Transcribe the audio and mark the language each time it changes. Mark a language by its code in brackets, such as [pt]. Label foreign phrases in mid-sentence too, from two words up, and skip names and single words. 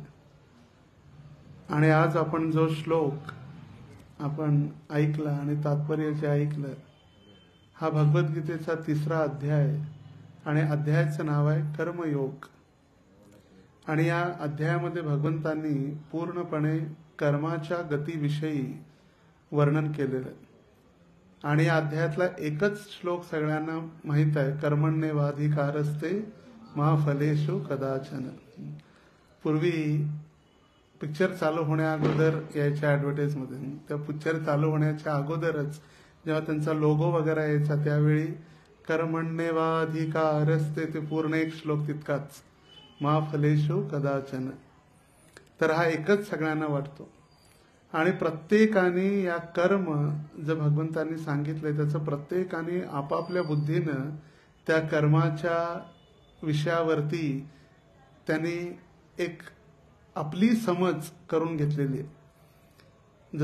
[mr] आणि आज आपण जो श्लोक आपण ऐकला आणि तात्पर्य जे ऐकलं, हा भगवद्गीतेचा 3रा अध्याय आणि अध्यायाचं नाव आहे कर्मयोग। आणि या अध्यायामध्ये भगवंतांनी पूर्णपणे कर्माच्या गतीविषयी वर्णन केलेलं आहे। आणि या अध्यायातला एकच श्लोक सगळ्यांना माहित आहे, [sa] कर्मण्येवाधिकारस्ते मा फलेषु कदाचन। [mr] पूर्वी पिक्चर चालू होण्या अगोदर यायच्या ऍडव्हर्टाइजमध्ये, त्या पिक्चर चालू होण्याच्या अगोदरच जेव्हा त्यांचा लोगो वगैरे यायचा त्यावेळी कर्मण्येवाधिकारस्ते ते पूर्ण एक श्लोक तितकाच, [sa] मा फलेषु कदाचन। [mr] तर हा एकच सगळ्यांना वाटतो। आणि प्रत्येकाने या कर्म जे भगवंतांनी सांगितले त्याचं प्रत्येकाने आपापल्या बुद्धीनं त्या कर्माच्या विषयावरती त्यांनी एक आपली समज करून घेतलेली आहे.